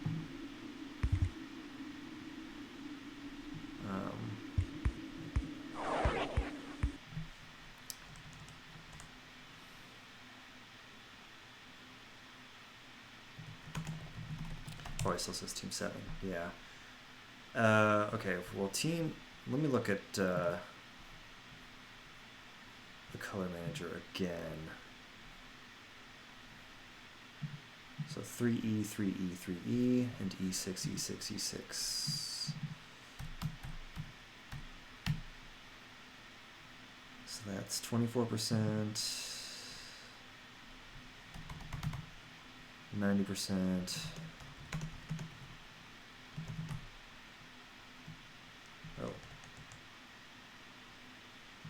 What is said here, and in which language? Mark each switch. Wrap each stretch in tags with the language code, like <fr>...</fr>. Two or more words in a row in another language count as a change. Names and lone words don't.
<en>Oh, it still says Team 7. Yeah. Okay, well, let me look at the color manager again. So 3E, 3E, 3E, and E6, E6, E6. So that's 24%, 90%. Oh.</en>